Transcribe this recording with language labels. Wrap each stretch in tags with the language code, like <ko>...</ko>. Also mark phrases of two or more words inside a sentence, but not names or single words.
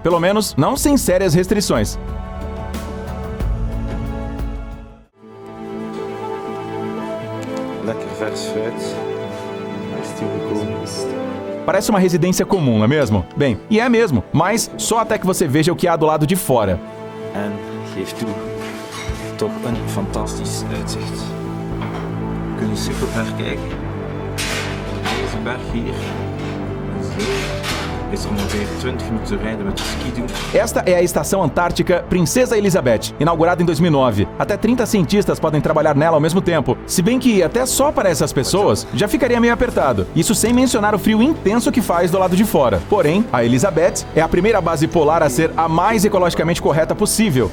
<pt>Pelo menos, não sem sérias restrições. Parece uma residência comum, não é mesmo? Bem, e é mesmo, mas só até que você veja o que há do lado de fora.</pt> <nl>En geef toe, toch een fantastisch uitzicht. Kun je super ver kijken. Deze berg hier is ongeveer 20 minutos rijden met ski doen.</nl> <pt>Esta é a Estação Antártica Princesa Elizabeth, inaugurada em 2009. Até 30 cientistas podem trabalhar nela ao mesmo tempo, se bem que até só para essas pessoas já ficaria meio apertado. Isso sem mencionar o frio intenso que faz do lado de fora. Porém, a Elizabeth é a primeira base polar a ser a mais ecologicamente correta possível.</pt>